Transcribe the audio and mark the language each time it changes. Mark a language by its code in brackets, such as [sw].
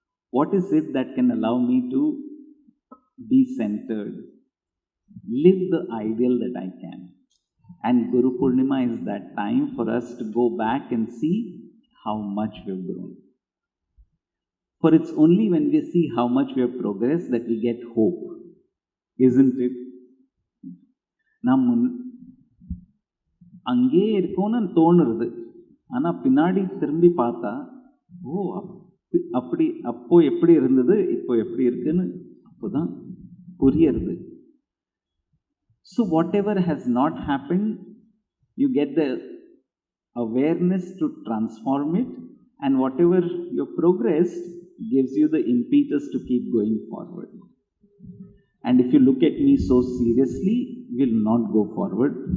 [en] What is it that can allow me to be centered, live the ideal that I can? And Gurupurnima is that time for us to go back and see how much we have grown. For it's only when we see how much we have progressed that we get hope, isn't it? [ta] நாம் அங்கே இருக்கோன்னு தோணுறது, ஆனா பின்னாடி திரும்பி பார்த்தா ஓ அப்படி அப்போ எப்படி இருந்தது இப்போ எப்படி இருக்குன்னு அப்போதான் புரியறது. [en] So whatever has not happened, you get the awareness to transform it, and whatever you progressed gives you the impetus to keep going forward. And if you look at me so seriously, we'll not go forward.